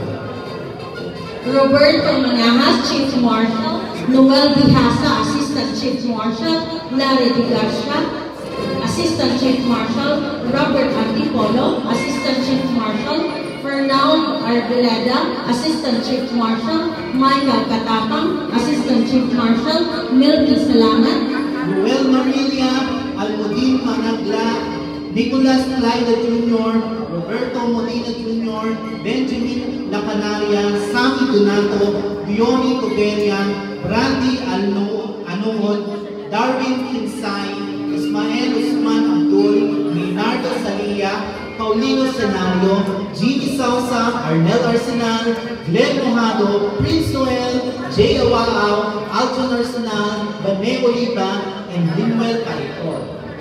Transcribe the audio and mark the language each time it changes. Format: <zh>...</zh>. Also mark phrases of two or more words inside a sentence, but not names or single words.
<en>Roberto Manahas, Chief Marshal, Noel Bihasa, Assistant Chief Marshal, Larry Di Garcia, Assistant Chief Marshal, Robert Antipolo, Assistant Chief Marshal, Fernão Arboleda, Assistant Chief Marshal, Michael Katapang, Assistant Chief Marshal, Milky Salamat, Noel Marilia, Almudin Managla, Nicolas Clyde Jr., Roberto Molina Jr., Benjamin Lacanaria, Sammy Donato, Diony Toberian, Brandy Anuhod, Darwin Kinsay, Ismael Usman Abdul, Leonardo Salia, Paulino Senario, Jimmy Sausa, Arnel Arsenal, Glenn Mojado, Prince Noel, Jay Awao, Alton Arsenal, Bane Oliva, and Limuel Caicor.</en>